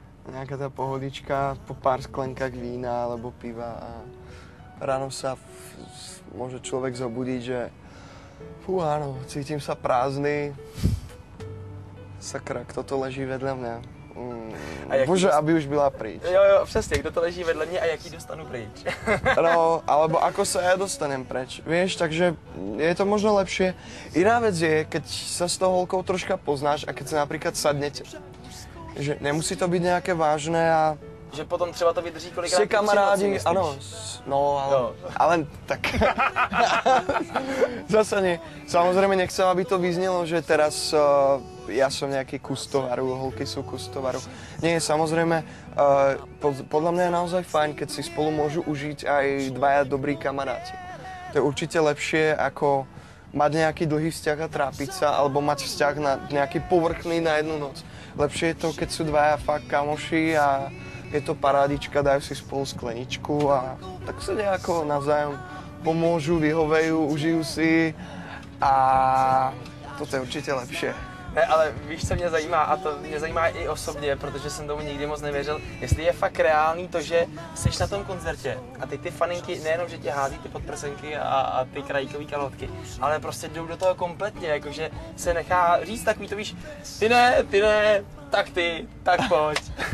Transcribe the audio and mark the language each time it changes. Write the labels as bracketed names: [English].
[Slovak] nejaká tá pohodička po pár sklenkách vína alebo piva a ráno sa môže človek zobudiť, že áno, cítim sa prázdny, sakra, kto to leží vedľa mňa. [Czech] Bože, aby už byla pryč. Jo, přesně, kdo to leží vedle mě a jak ji dostanu pryč. [Slovak] No, alebo ako sa ja dostanem preč. Vieš, takže je to možno lepšie. Iná vec je, keď sa s tou holkou troška poznáš a keď sa napríklad sadnete. Že nemusí to byť nejaké vážne a... [Czech] Že potom třeba to vydrží kolikrát. Ste kamarádi, ano, no, ale tak... [Slovak] Zase nie. Samozrejme nechcem, aby to vyznelo, že teraz ja som nejaký kus tovaru, holky sú kus tovaru. Nie, samozrejme, podľa mňa je naozaj fajn, keď si spolu môžu užiť aj dvaja dobrí kamaráti. To je určite lepšie, ako mať nejaký dlhý vzťah a trápiť sa, alebo mať vzťah na nejaký povrchný na jednu noc. Lepšie je to, keď sú dvaja fakt kamoši a je to parádička, dajú si spolu skleničku a tak sa nejako navzájom pomôžu, vyhovejú, užijú si a toto je [Czech] určitě lepší. Ne, ale víš, co mě zajímá, a to mě zajímá i osobně, protože jsem tomu nikdy moc nevěřil, jestli je fakt reálný to, že jsi na tom koncertě a ty faninky nejenom, že tě hází ty podprsenky a ty krajíkový kalhotky, ale prostě jdou do toho kompletně, jakože se nechá říct takový to, víš, ty ne, tak pojď.